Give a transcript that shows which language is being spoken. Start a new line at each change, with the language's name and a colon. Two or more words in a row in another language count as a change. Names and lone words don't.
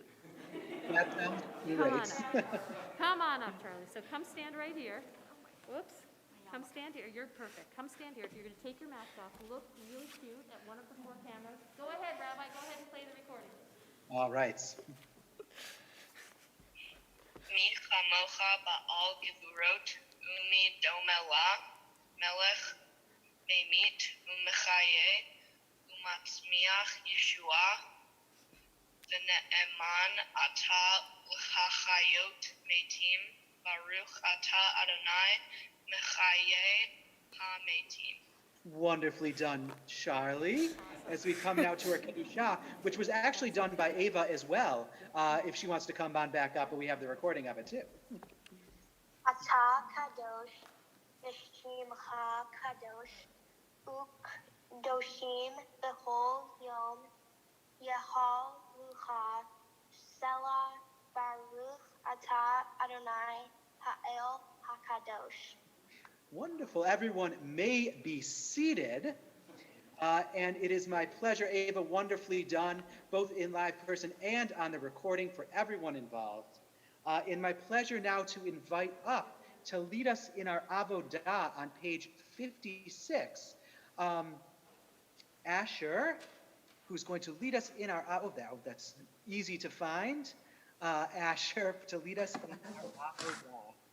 English: That sounds Come great. on up. Come on up, Charlie. So come stand right here. Whoops. Come stand here. You're perfect. Come stand here. If you're going to take your mask off, look really cute at one of the 4 cameras. Go ahead, Rabbi. Go ahead and play the recording. All right.
Hebrew: מי כמוך בעל גבורות ומי דומה לך מלך ממית ומחיה ומצמיח ישועה ונאמן אתה להחיות מתים ברוך אתה אדוני מחיה המתים.
English: Wonderfully done, Charlie. As we come now to our Kedusha, which was actually done by Ava as well, if she wants to come on back up, but we have the recording of it too.
Hebrew: אתה קדוש ושמך קדוש וקדושים בכל יום, יהללוך סלה ברוך אתה אדוני האל הקדוש.
English: Wonderful. Everyone may be seated. And it is my pleasure, Ava, wonderfully done, both in live person and on the recording for everyone involved. And my pleasure now to invite up to lead us in our Avodah on page 56, Asher, who's going to lead us in our, that's easy to find, Asher, to lead us in our Avodah.